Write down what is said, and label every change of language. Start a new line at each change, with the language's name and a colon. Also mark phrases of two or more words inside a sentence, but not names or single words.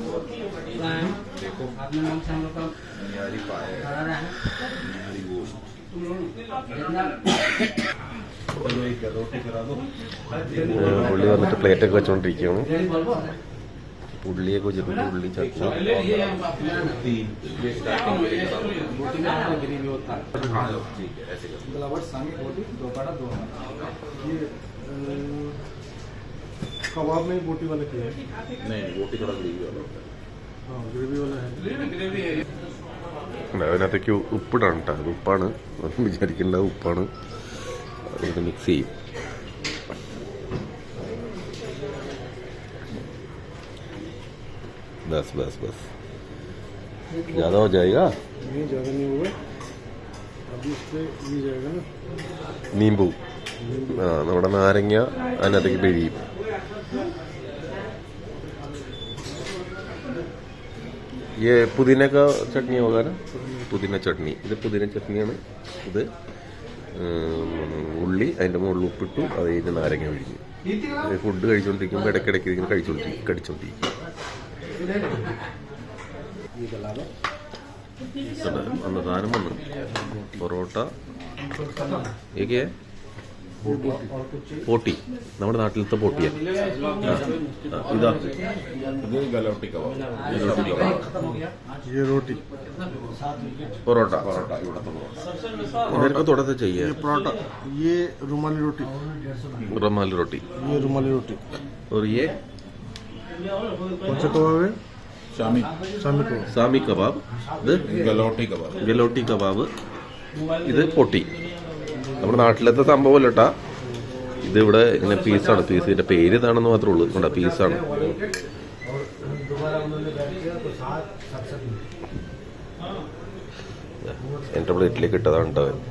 Malayalam: പുള്ളി വന്നിട്ട് പ്ലേറ്റൊക്കെ വെച്ചോണ്ടിരിക്കുകയാണ്. പുള്ളിയൊക്കെ വെച്ചിട്ടുണ്ട്. ഉള്ളി ചട്നി
Hindi: कबाब में बोटी वाला क्या है? नहीं, बोटी थोड़ा ग्रेवी वाला होता है. हाँ, ग्रेवी वाला है.
Malayalam: അതിനകത്തേക്ക് ഉപ്പിടാണ് കേട്ടോ. അത് ഉപ്പാണ് വിചാരിക്കേണ്ട, ഉപ്പാണ്. അത് മിക്സ് ചെയ്യും.
Hindi: बस ज़्यादा हो जाएगा. नहीं, ज़्यादा नहीं होगा. अभी इस पे ये जाएगा ना नींबू.
Malayalam: നമ്മുടെ നാരങ്ങ അതിനകത്തേക്ക് പിഴിയും.
Hindi: ये पुदीने का चटनी होगा ना, पुदीना चटनी.
Malayalam: ഇത് പുതിന ചട്നിയാണ്. ഇത് ഉള്ളി അതിൻ്റെ മുകളിൽ ഉപ്പിട്ടു, അത് കഴിഞ്ഞ് നാരങ്ങ പിഴിഞ്ഞു. ഫുഡ് കഴിച്ചുകൊണ്ടിരിക്കുമ്പോൾ ഇടയ്ക്കിടയ്ക്ക് ഇതിങ്ങനെ കടിച്ചോണ്ടിരിക്കും. അന്നദാനം വന്നു. പൊറോട്ട ഏകെ പോട്ടി, നമ്മുടെ നാട്ടിലത്തെ പോട്ടിയാണ്. ഇതാ
Hindi: गलौटी कबाब. ये रोटी പൊറോട്ട. इधर थोड़ा सा चाहिए परोठा. ये रुमाली रोटी. रुमाली रोटी. ये रुमाली रोटी. और ये कौन सा कबाब है?
Malayalam: സാമി കബാബ്. ഇത് ഗലോട്ടി കബാബ്. ഇത് പൊട്ടി. നമ്മുടെ നാട്ടിലത്തെ സംഭവമല്ല കേട്ടാ. ഇത് ഇവിടെ ഇങ്ങനെ പീസാണ്. പീസിന്റെ പേര് ഇതാണെന്ന് മാത്രമേ ഉള്ളൂ. കണ്ട പീസാണ്. എൻ്റെ പ്ലേറ്റിലേക്ക് ഇട്ടതാണ് കേട്ടോ.